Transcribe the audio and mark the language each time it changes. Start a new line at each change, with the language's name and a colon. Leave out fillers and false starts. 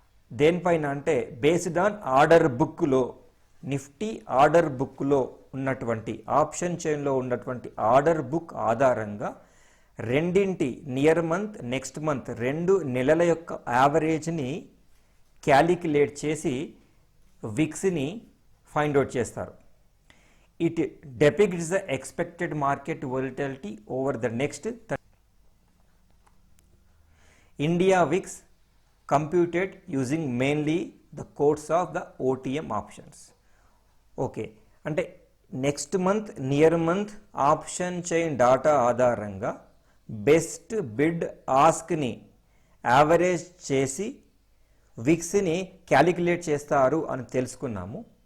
Telugu: దేనిపైన అంటే based on order బుక్లో నిఫ్టీ ఆర్డర్ బుక్లో ఉన్నటువంటి ఆప్షన్ చైన్లో ఉన్నటువంటి ఆర్డర్ బుక్ ఆధారంగా రెండింటి నియర్ మంత్ నెక్స్ట్ మంత్ 2 నెలల యొక్క యావరేజ్ని క్యాలిక్యులేట్ చేసి విక్స్ని ఫైండ్ అవుట్ చేస్తారు.
English: It depicts the expected market volatility over the next India VIX computed using mainly the quotes of the OTM options.
Telugu: Okay, అంటే next month near month option chain data ఆధారంగా best bid ఆస్క్ని average చేసి విక్స్ని calculate చేస్తారు అని తెలుసుకున్నాము.